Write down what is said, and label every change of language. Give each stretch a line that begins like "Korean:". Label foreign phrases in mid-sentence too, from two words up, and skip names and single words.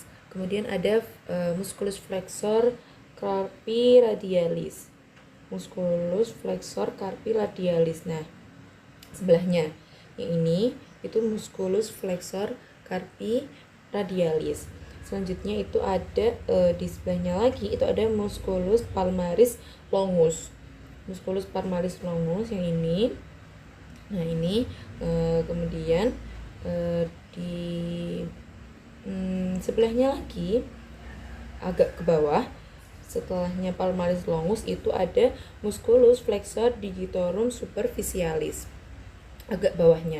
Indonesian: Kemudian ada
Latin: musculus flexor carpi radialis, musculus flexor carpi radialis.
Indonesian: Nah, sebelahnya yang ini itu
Latin: musculus flexor carpi radialis.
Indonesian: Selanjutnya itu ada di sebelahnya lagi itu ada
Latin: musculus palmaris longus, musculus palmaris longus
Indonesian: yang ini. Nah, ini kemudian di sebelahnya lagi agak ke bawah, setelahnya
Latin: palmaris longus
Indonesian: itu ada
Latin: musculus flexor digitorum superficialis,
Indonesian: agak bawahnya.